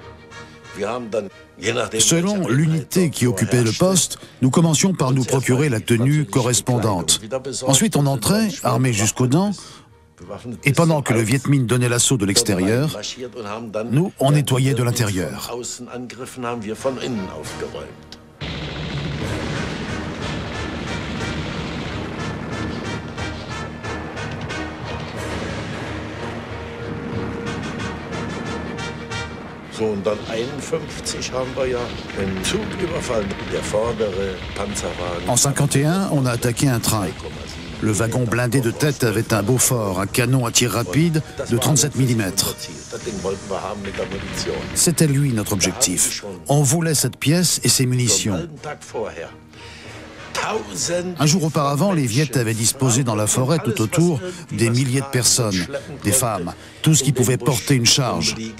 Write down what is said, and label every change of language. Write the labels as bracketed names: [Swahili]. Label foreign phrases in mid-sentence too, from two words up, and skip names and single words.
[French] Selon l'unité qui occupait le poste, nous commencions par nous procurer la tenue correspondante. Ensuite, on entrait, armés jusqu'aux dents, et pendant que le Viet Minh donnait l'assaut de l'extérieur, nous, on nettoyait de l'intérieur. [German] Und dann 1951 haben wir ja einen Zug überfallen, der vordere Panzerwagen. [French] En 1951, on a attaqué un train. Le wagon blindé de tête avait un Beaufort, un canon à tir rapide de 37 mm. C'était lui notre objectif. On voulait cette pièce et ses munitions. Un jour auparavant, les Viets avaient disposé dans la forêt tout autour des milliers de personnes, des femmes, tout ce qui pouvait porter une charge.